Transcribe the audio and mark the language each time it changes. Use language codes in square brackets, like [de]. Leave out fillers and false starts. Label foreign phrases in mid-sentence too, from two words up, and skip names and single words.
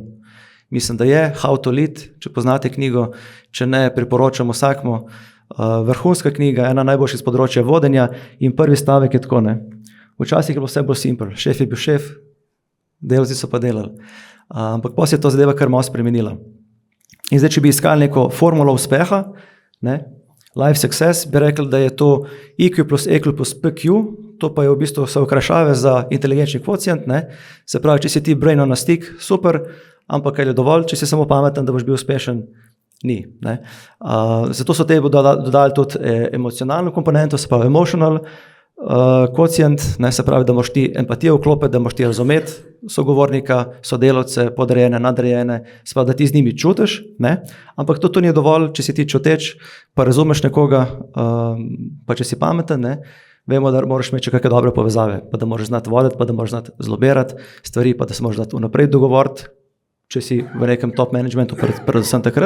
[sl] Mislim, da je How to Lead, če poznate knjigo, če ne, priporočam vsakmu. Vrhunska knjiga, ena najboljših z področja vodenja in prvi stavek je tako, Včasih je bilo vse bolj simple, šef je bil šef, delavci so pa delali. Ampak potem se je to zadeva kar malo spremenila. In zdaj, če bi iskali neko formulo uspeha, [en] life success, [sl] bi rekli, da je to IQ plus EQ plus PQ, to pa je v bistvu so okrašave za inteligenčni kvocient, Se pravi, če si ti [en] brain on a stick, [sl] super, ampak je dovolj, če si samo pameten, da boš bil uspešen, ni. Zato so te dodali tudi emocionalno komponento, se pravi emotional kvocient, se pravi, da moraš ti empatijo vklopiti, da moraš ti razumeti sogovornika, sodelavce, podrejene, nadrejene, se pravi, da ti z njimi čutiš, ampak to ni dovolj, če si ti čuteč, pa razumeš nekoga, pa če si pameten, vemo, da moraš imeti še kakšne dobre povezave, pa da moraš znati voditi, pa da moraš znati zlobirati stvari, pa da se moraš znati vnaprej dogovoriti, če si v nekem [en] top managementu, [sl] predvsem takrat.